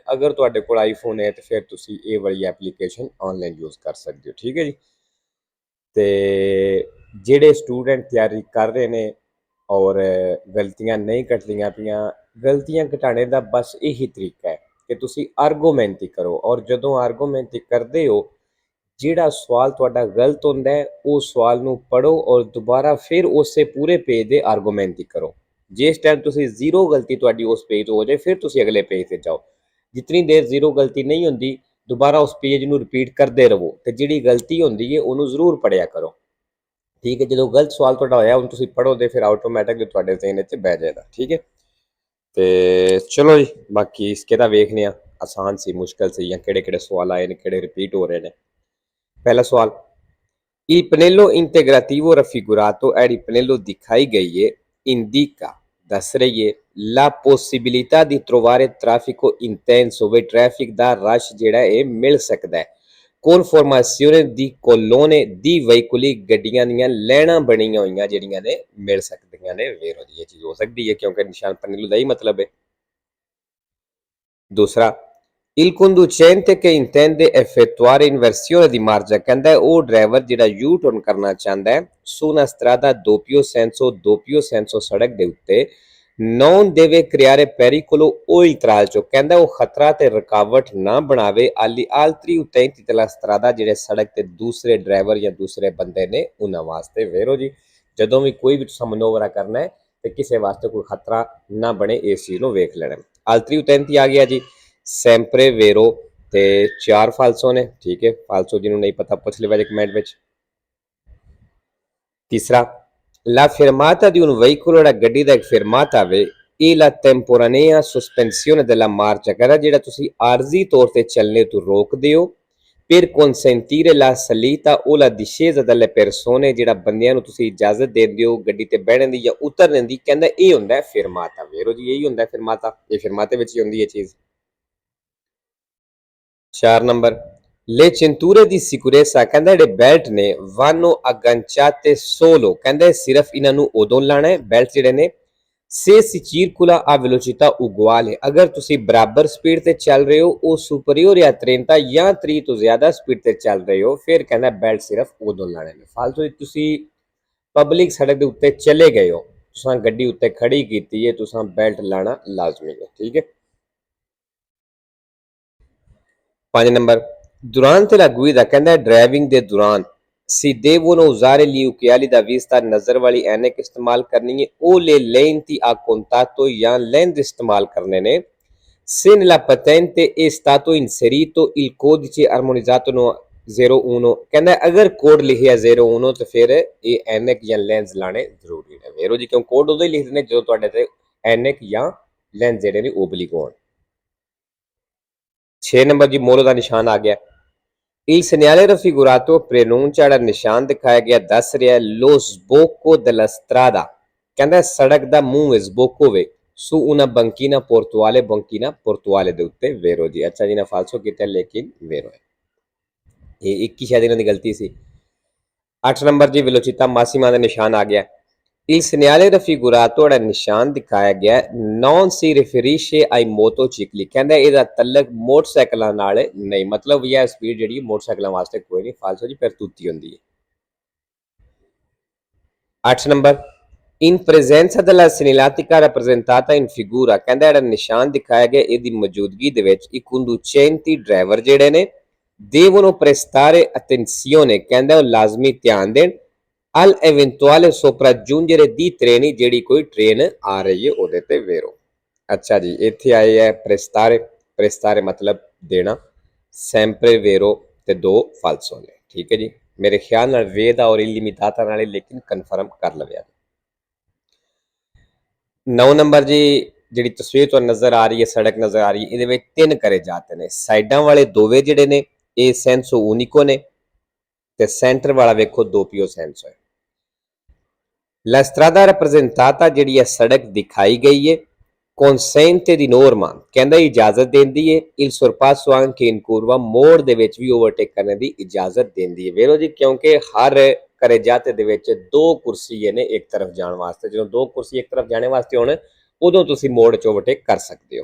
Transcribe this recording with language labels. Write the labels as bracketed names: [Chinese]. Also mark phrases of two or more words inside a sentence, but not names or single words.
[Punjabi] ਅਗਰ ਤੁਹਾਡੇ ਕੋਲ ਆਈਫੋਨ ਹੈ ਤੋ ਫਿਰ ਤੁਸੀ ਯੇ ਵਾਲੀ ਐਪਲੀਕੇਸ਼ਨ [English] online use [Punjabi] ਕਰ ਸਕਤੇ ਹੋ। ਠੀਕ ਹੈ ਜੀ। ਤੋ ਜੇਡੇ ਸਟੂਡੈਂਟ ਤਿਆਰੀ ਕਰ ਰਹੇ ਹੈਂ ਔਰ ਗਲਤੀਆਂ ਨਹੀਂ ਕਟਦੀਆਂ ਪਈਆਂ, ਗਲਤੀਆਂ ਘਟਾਨੇ ਕਾ ਬਸ ਯਹੀ ਤਰੀਕਾ ਹੈ ਕਿ ਤੁਸੀ ਆਰਗੂਮੈਂਟ ਹੀ ਕਰੋ ਔਰ ਜਦੋਂ ਆਰਗੂਮੈਂਟ ਹੀ ਕਰਤੇ ਹੋ ਜਿਹੜਾ ਸਵਾਲ ਤੁਹਾਡਾ ਗਲਤ ਹੁੰਦਾ ਹੈ ਉਹ ਸਵਾਲ ਨੂੰ ਪੜੋ ਔਰ ਦੁਬਾਰਾ ਫਿਰ ਉਸੇ ਪੂਰੇ ਪੇਜ ਦੇ ਆਰਗੂਮੈਂਟ ਹੀ ਕਰੋ। ਜਿਸ ਟਾਈਮ ਤੁਸੀਂ ਜ਼ੀਰੋ ਗਲਤੀ ਤੁਹਾਡੀ ਉਸ ਪੇਜ ਤੋਂ ਹੋ ਜਾਏ ਫਿਰ ਤੁਸੀਂ ਅਗਲੇ ਪੇਜ ਤੇ ਜਾਓ। ਜਿੰਨੀ ਦੇਰ ਜ਼ੀਰੋ ਗਲਤੀ ਨਹੀਂ ਹੁੰਦੀ ਦੁਬਾਰਾ ਉਸ ਪੇਜ ਨੂੰ ਰਿਪੀਟ ਕਰਦੇ ਰਹੋ ਤੇ ਜਿਹੜੀ ਗਲਤੀ ਹੁੰਦੀ ਹੈ ਉਹਨੂੰ ਜ਼ਰੂਰ ਪੜਿਆ ਕਰੋ। ਠੀਕ ਹੈ, ਜਦੋਂ ਗਲਤ ਸਵਾਲ ਤੁਹਾਡਾ ਹੋਇਆ ਹੁਣ ਤੁਸੀਂ ਪੜੋ ਤੇ ਫਿਰ ਆਟੋਮੈਟਿਕਲੀ ਤੁਹਾਡੇ ਜ਼ਿਹਨ 'ਚ ਬਹਿ ਜਾਏਗਾ। ਠੀਕ ਹੈ ਤੇ ਚਲੋ ਜੀ ਬਾਕੀ ਇਸਕੇ ਤਾਂ ਵੇਖਨੇ ਆ ਆਸਾਨ ਸੀ ਮੁਸ਼ਕਲ ਸੀ ਜਾਂ ਕਿਹੜੇ ਕਿਹੜੇ ਸਵਾਲ ਆਏ ਨੇ ਕਿਹੜੇ ਰਿਪੀਟ ਹੋ ਰਹੇ ਨੇ। ਪਹਿਲਾ ਸਵਾਲ, [Italian] il pannello integrativo raffigurato è il pannello [Punjabi] ਦਿਖਾਈ ਗਈ ਹੈ [Italian] indica [Punjabi] ਦੱਸ ਰਹੀ ਹੈ [Italian] la possibilità di trovare traffico intenso [Punjabi] ਵੇ ਟ੍ਰੈਫਿਕ ਦਾ ਰਸ਼ ਜੇੜਾ ਹੈ ਮਿਲ ਸਕਤਾ ਹੈ। [Italian] conformazione di colonne di veicoli [Punjabi] ਗੱਡੀਆਂ ਦੀਆਂ ਲਾਈਨਾਂ ਬਣੀਆਂ ਹੋਈਆਂ ਜੇੜੀਆਂ ਨੇ ਮਿਲ ਸਕਦੀਆਂ ਨੇ। ਵੇਰੋ ਜੀ ਯੇ ਚੀਜ ਹੋ ਸਕਤੀ ਹੈ ਕਿਉਂਕਿ ਨਿਸ਼ਾਨ ਪੰਨੇਲੋ ਦਾ ਹੀ ਮਤਲਬ ਹੈ। दूसरा, [Italian] il conducente che intende effettuare inversione di marcia [Punjabi] ਕਹਿਤਾ ਹੈ ਵੋ ਡਰਾਈਵਰ ਜਿਹੜਾ [English] U turn [Punjabi] ਕਰਨਾ ਚਾਹਤਾ ਹੈ [Italian] su una strada doppio senso [Punjabi] ਸੜਕ ਦੇ ਉੱਤੇ [Italian] non deve creare pericolo o intralcio [Punjabi] ਕਹਿਤਾ ਹੈ ਵੋ ਖਤਰਾ ਤੇ ਰੁਕਾਵਟ ਨਾ ਬਣਾਵੇ [Italian] agli altri utenti della strada [Punjabi] ਜਿਹੜੇ ਸੜਕ ਤੇ ਦੂਸਰੇ ਡਰਾਈਵਰ ਯਾ ਦੂਸਰੇ ਬੰਦੇ ਨੇ ਉਨ੍ਹਾਂ ਵਾਸਤੇ। ਵੇਰੋ ਜੀ ਜਦੋਂ ਵੀ ਕੋਈ ਵੀ ਤੁਸੀਂ ਮਨੋਵਰਾ ਕਰਨਾ ਹੈ ਤੇ ਕਿਸੇ ਵਾਸਤੇ ਕੋਈ ਖਤਰਾ ਨਾ ਬਣੇ ਇਸ ਚੀਜ਼ ਨੂੰ ਵੇਖ ਲੈਣਾ। [Italian] altri utenti [Punjabi] ਆ ਗਿਆ ਜੀ [Italian] sempre vero [Punjabi] ਤੇ 4 ਫਾਲਸੋ ਨੇ। ਠੀਕ ਹੈ, ਫਾਲਸੋ ਜਿਹਨੂੰ ਨਹੀਂ ਪਤਾ ਪੁੱਛ ਲਿਓ ਜੀ ਕਮੈਂਟ ਵਿੱਚ। तीसरा, [Italian] la fermata di un veicolo [Punjabi] ਜਿਹੜਾ ਗੱਡੀ ਦਾ ਇੱਕ ਫਰਮਾਤਾ ਵੇ ਇਹ [Italian] la temporanea sospensione della marcia [Punjabi] ਕਹਿੰਦਾ ਜਿਹੜਾ ਤੁਸੀਂ ਆਰਜ਼ੀ ਤੌਰ ਤੇ ਚੱਲਣੇ ਤੋਂ ਰੋਕਦੇ ਹੋ [Italian] per consentire la salita o la discesa delle persone [Punjabi] ਜਿਹੜਾ ਬੰਦਿਆਂ ਨੂੰ ਤੁਸੀਂ ਇਜਾਜ਼ਤ ਦਿੰਦੇ ਹੋ ਗੱਡੀ ਤੇ ਬਹਿਣ ਦੀ ਜਾਂ ਉਤਰਨ ਦੀ ਕਹਿੰਦਾ ਇਹ ਹੁੰਦਾ ਹੈ ਫਰਮਾਤਾ। ਵੇਰੋ ਜੀ ਇਹੀ ਹੁੰਦਾ ਹੈ ਫਰਮਾਤਾ, ਇਹ ਫਰਮਾਤੇ ਵਿੱਚ ਹੀ ਹੁੰਦੀ ਹੈ ਚੀਜ਼। 4 ਨੰਬਰ, [Italian] le cinture di sicurezza [Punjabi] ਕਹਿੰਦਾ ਜਿਹੜੇ ਬੈਲਟ ਨੇ [Italian] vanno agganciate solo [Punjabi] ਕਹਿੰਦੇ ਸਿਰਫ ਇਹਨਾਂ ਨੂੰ ਉਦੋਂ ਲਾਣਾ ਹੈ ਬੈਲਟ ਜਿਹੜੇ ਨੇ [Italian] se si circola a velocità uguale [Punjabi] ਅਗਰ ਤੁਸੀਂ ਬਰਾਬਰ ਸਪੀਡ ਤੇ ਚੱਲ ਰਹੇ ਹੋ ਉਹ ਸੁਪਰੀਅਰ ਜਾਂ 30 ਜਾਂ 30 ਤੋਂ ਜ਼ਿਆਦਾ ਸਪੀਡ ਤੇ ਚੱਲ ਰਹੇ ਹੋ ਫਿਰ ਕਹਿੰਦਾ ਬੈਲਟ ਸਿਰਫ ਉਦੋਂ ਲਾਣੇ ਨੇ। ਫਾਲਤੂ ਤੁਸੀਂ ਪਬਲਿਕ ਸੜਕ ਦੇ ਉੱਤੇ ਚਲੇ ਗਏ ਹੋ ਤੁਸੀਂ ਗੱਡੀ ਉੱਤੇ ਖੜੀ ਕੀਤੀ ਹੈ ਤੁਸੀਂ ਬੈਲਟ ਲਾਣਾ ਲਾਜ਼ਮੀ ਹੈ। ਠੀਕ ਹੈ। 5 ਨੰਬਰ, [Italian] durante la guida [Punjabi] ਕਹਿੰਦਾ ਡਰਾਈਵਿੰਗ ਦੇ ਦੌਰਾਨ [Italian] si devono usare gli occhiali da vista [Punjabi] ਨਜ਼ਰ ਵਾਲੀ ਐਨਕ ਇਸਤੇਮਾਲ ਕਰਨੀ ਹੈ [Italian] o le lenti a contatto [Punjabi] ਜਾਂ ਲੈਂਸ ਇਸਤੇਮਾਲ ਕਰਨੇ ਨੇ। [Italian] se nella patente è stato inserito il codice armonizzato 01 [Punjabi] ਕਹਿੰਦਾ ਅਗਰ ਕੋਡ ਲਿਖਿਆ 01 ਤੇ ਫਿਰ ਇਹ ਐਨਕ ਜਾਂ ਲੈਂਸ ਲਾਣੇ ਜ਼ਰੂਰੀ ਨੇ। ਵੇਰੋ ਜੀ ਕਿਉਂ ਕੋਡ ਉਦੋਂ ਹੀ ਲਿਖਦੇ ਨੇ ਜਦੋਂ ਤੁਹਾਡੇ ਤੇ ਐਨਕ ਜਾਂ ਲੈਂਸ ਜਿਹੜੇ ਨੇ ਓਬਲਿਕ ਹੋਣ। 6 ਨੰਬਰ ਜੀ ਮੋਹਰ ਦਾ ਨਿਸ਼ਾਨ ਆ ਗਿਆ। [Italian] Il segnale raffigurato preannuncia [Punjabi] ਜਿਹੜਾ ਨਿਸ਼ਾਨ ਦਿਖਾਇਆ ਗਿਆ ਦੱਸ ਰਿਹਾ [Italian] lo sbocco della strada [Punjabi] ਕਹਿੰਦਾ ਸੜਕ ਦਾ ਮੂੰਹ sbocco ਵੇ [Italian] su una banchina portuale [Punjabi] ਦੇ ਉੱਤੇ। ਵੇਰੋ ਜੀ ਅੱਛਾ ਜੀ ਨਾ ਫਾਲਸੋ ਕੀਤਾ ਲੇਕਿਨ ਵੇਰੋ ਹੈ ਇਹ ਇੱਕ ਹੀ ਸ਼ਾਇਦ ਇਹਨਾਂ ਦੀ ਗਲਤੀ ਸੀ। 8 ਨੰਬਰ ਜੀ [Italian] velocità massima [Punjabi] ਦਾ ਨਿਸ਼ਾਨ ਆ ਗਿਆ। [Italian] Il segnale raffigurato [Punjabi] ਜਿਹੜਾ ਨਿਸ਼ਾਨ ਦਿਖਾਇਆ ਗਿਆ [Italian] non si riferisce ai motocicli [Punjabi] ਕਹਿੰਦਾ ਇਹਦਾ ਤਲਕ ਮੋਟਰਸਾਈਕਲਾਂ ਨਾਲ ਨਹੀਂ ਮਤਲਬ ਇਹ ਸਪੀਡ ਜਿਹੜੀ ਮੋਟਰਸਾਈਕਲਾਂ ਵਾਸਤੇ ਕੋਈ ਨਹੀਂ ਫਾਲਸੋ ਜੀ ਫਿਰ ਤੂਤੀ ਹੁੰਦੀ ਹੈ। 8 ਨੰਬਰ, [Italian] in presenza della segnaletica rappresentata in figura [Punjabi] ਕਹਿੰਦਾ ਜਿਹੜਾ ਨਿਸ਼ਾਨ ਦਿਖਾਇਆ ਗਿਆ ਇਹਦੀ ਮੌਜੂਦਗੀ ਦੇ ਵਿੱਚ [Italian] i conducenti [Punjabi] ਡਰਾਈਵਰ ਜਿਹੜੇ ਨੇ [Italian] devono prestare attenzione [Punjabi] ਕਹਿੰਦਾ ਉਹ ਲਾਜ਼ਮੀ ਧਿਆਨ ਦੇਣ [Italian] al eventuale sopraggiungere di treni [Punjabi] ਜਿਹੜੀ ਕੋਈ ਟ੍ਰੇਨ ਆ ਰਹੀ ਹੈ ਉਹਦੇ ਤੇ। ਵੇਰੋ ਅੱਛਾ ਜੀ ਇੱਥੇ ਆਏ ਹੈ prestare ਮਤਲਬ ਦੇਣਾ [Italian] sempre vero [Punjabi] ਤੇ 2 ਫਾਲਸੋ ਨੇ। ਠੀਕ ਹੈ ਜੀ ਮੇਰੇ ਖਿਆਲ ਨਾਲ ਵੇਦਾ ਔਰ ਇਲਿਮਿਤਾਤਾ ਨਾਲੇ ਲੇਕਿन ਕਨਫਰਮ ਕਰ ਲਵਿਆ। 9 ਨੰਬਰ ਜੀ, ਜਿਹੜੀ ਤਸਵੀਰ ਤੁਹਾਨੂੰ ਨਜ਼ਰ ਆ ਰਹੀ ਹੈ, ਸੜਕ ਨਜ਼ਰ ਆ ਰਹੀ ਹੈ, ਇਹਦੇ ਵਿੱਚ 3 ਕਰੇ ਜਾਂਦੇ ਨੇ। ਸਾਈਡਾਂ ਵਾਲੇ ਦੋਵੇਂ ਜਿਹੜੇ ਨੇ ਇਹ [Italian] senso unico [Punjabi] ਨੇ ਤੇ ਸੈਂਟਰ ਵਾਲਾ ਵੇਖੋ [Italian] doppio senso [Punjabi] ਹੈ। [Italian] La strada rappresentata [Punjabi] ਜਿਹੜੀ ਹੈ ਸੜਕ ਦਿਖਾਈ ਗਈ ਹੈ [Italian] consente di norma [Punjabi] ਕਹਿੰਦਾ ਇਜਾਜ਼ਤ ਦਿੰਦੀ ਹੈ [Italian] il sorpasso anche in curva [Punjabi] ਮੋੜ ਦੇ ਵਿੱਚ ਵੀ ਓਵਰਟੇਕ ਕਰਨ ਦੀ ਇਜਾਜ਼ਤ ਦਿੰਦੀ ਹੈ। ਵੇਰੋ ਜੀ ਕਿਉਂਕਿ ਹਰ ਕਰੇ ਜਾਤੇ ਦੇ ਵਿੱਚ 2 ਕੁਰਸੀ ਨੇ ਇੱਕ ਤਰਫ ਜਾਣ ਵਾਸਤੇ, ਜਦੋਂ 2 ਕੁਰਸੀ ਇੱਕ ਤਰਫ ਜਾਣੇ ਵਾਸਤੇ ਹੋਣ ਉਦੋਂ ਤੁਸੀਂ ਮੋੜ 'ਚ ਓਵਰਟੇਕ ਕਰ ਸਕਦੇ ਹੋ।